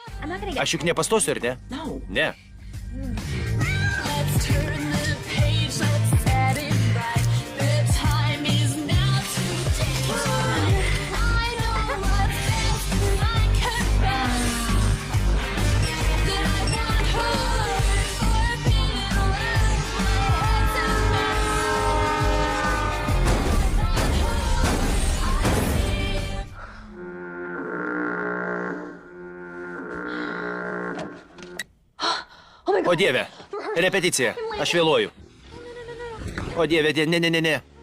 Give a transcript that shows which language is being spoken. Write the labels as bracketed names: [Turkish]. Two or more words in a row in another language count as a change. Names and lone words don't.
[Lithuanian] Aš juk nepastosiu, ar ne? Ne. [English] Let's turn the page, let's set it right. The time is now to take. I know what's best, I confess that I got hurt for being around. My head's a [Lithuanian] O Dieve, repeticija. Aš vėluoju. O Dieve, ne.